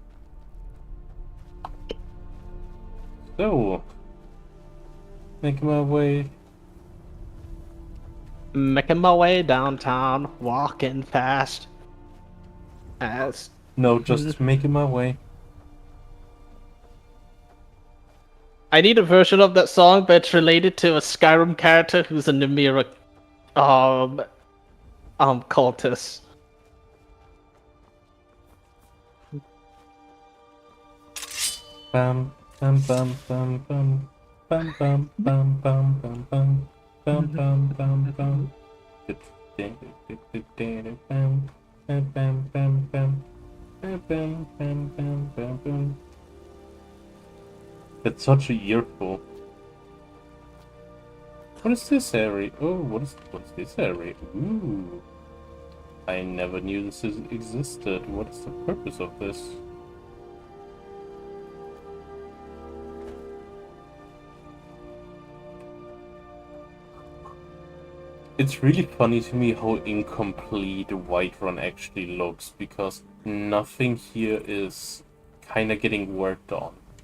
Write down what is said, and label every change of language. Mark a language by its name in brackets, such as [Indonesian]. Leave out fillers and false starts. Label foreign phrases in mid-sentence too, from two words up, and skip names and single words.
[English] So, making my way downtown, walking fast. No, just making my way. I need a version of that song, but it's related to a Skyrim character who's a Namira, cultist. Bam, bam, bam, bam, bam, bam, bam, bam, bam, bam, bam, bam, bam, bam, bam. Bam, bam, bam, bam. Bam, bam, bam, bam, bam, bam. That's such a earful. What is this area? Oh, what's this area? Ooh. I never knew this existed. What is the purpose of this? It's really funny to me how incomplete Whiterun actually looks, because nothing here is kinda getting worked on.